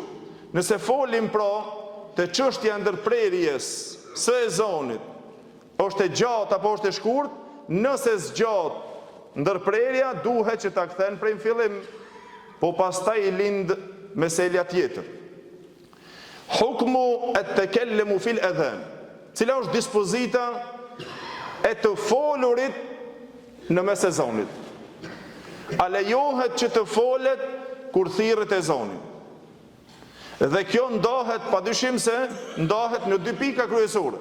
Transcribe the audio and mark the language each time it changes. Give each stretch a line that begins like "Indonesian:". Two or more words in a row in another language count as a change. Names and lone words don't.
Albanian: Nëse folim pra të çështja ndërprerjes së ezanit, është e gjatë apo është e shkurt, nëse zgjat ndërprerja duhet që ta kthen prej fillim, po pastaj i lind meselja tjetër.
Arabic: حكم التكلم في الأذان.
Albanian: Cila është dispozita e të folurit në mes ezanit? A lejohet që të folet kur thirret ezani? Dhe kjo ndahet, padyshim se ndahet në dy pika kryesore.